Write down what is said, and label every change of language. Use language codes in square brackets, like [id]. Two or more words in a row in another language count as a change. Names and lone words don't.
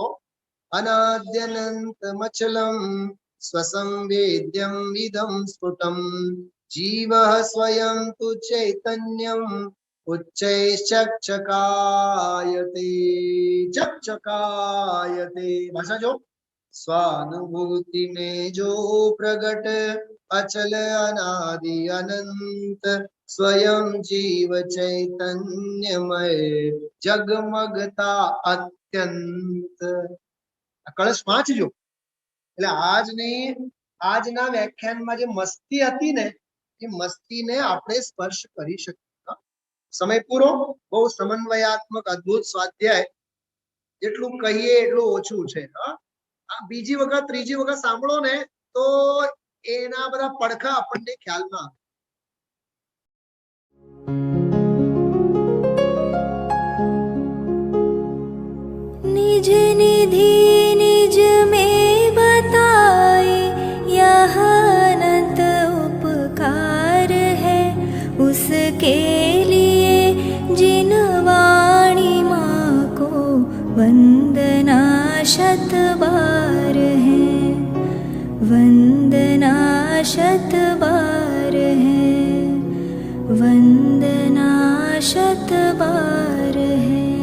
[sa] અનાદ્યનંત મચલમ સ્વસંવેદ્યમ વિદમ સ્ફુટમ, જીવ સ્વયં તુ ચૈતન્યમ ઉચ્ચૈશ્ચક્ષકાયતે ચક્ષકાયતે. [gu] ભાષા જો. [hi] સ્વાનુભૂતિ में जो प्रगट अचल अनादि अनंत, स्वयं जीव चैतन्यमय जगमगता અત્યંત. [gu] કળશ 5 જો. એટલે આજના વ્યાખ્યાનમાં જે મસ્તી હતી ને, એ મસ્તીને આપણે સ્પર્શ કરી શકીએ. સમય પૂરો. બહુ સમન્વયાત્મક અદ્ભુત સ્વાધ્યાય. જેટલું કહીએ એટલું ઓછું છે. આ બીજી વખત ત્રીજી વખત સાંભળો ને તો એના બધા પડખા આપણને ખ્યાલમાં આવે. [hi] निज निधि निज में बताए, यह अनंत उपकार है उसके लिए, जिन वाणी माँ को वंदना शत बार है, वंदना शत बार है, वंदना शत बार है.